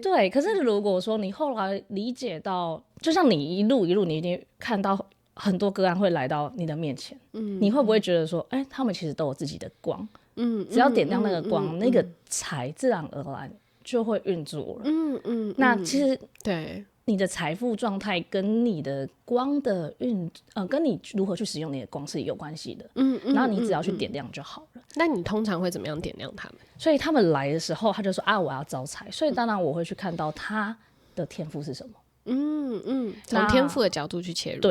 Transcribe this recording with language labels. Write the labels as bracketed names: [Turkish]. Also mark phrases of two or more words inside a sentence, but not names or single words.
[Chinese] 對，可是如果說你後來理解到，就像你一路，你一定看到很多個案會來到你的面前，你會不會覺得說，他們其實都有自己的光，只要點亮那個光，那個財自然而然就會運作了。那其實對。你的財富狀態跟你的光的跟你如何去使用你的光是有關係的。然後你只要去點亮就好了。那你通常會怎麼樣點亮他們？所以他們來的時候，他就說我要招財。所以當然我會去看到他的天賦是什麼。從天賦的角度去切入。